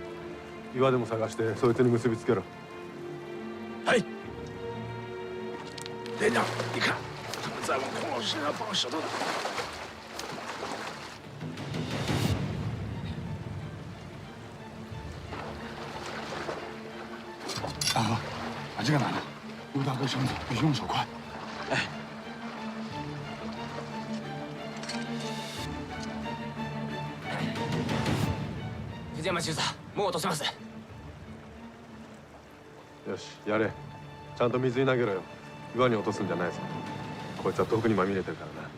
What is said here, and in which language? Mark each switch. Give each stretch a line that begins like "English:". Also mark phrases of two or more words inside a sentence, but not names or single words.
Japanese: 岩でも探してそいつに結びつけろ。はい。
Chinese: 连长，你看，他们在往孔老师身上放石头呢。大河，把这个拿着，陆大哥绳子必须用手快。哎。
Japanese: 藤山中佐、もう落とせます。よし、やれ。ちゃんと水に投げろよ。岩に落とすんじゃないぞ。こいつは毒にまみれてるからな。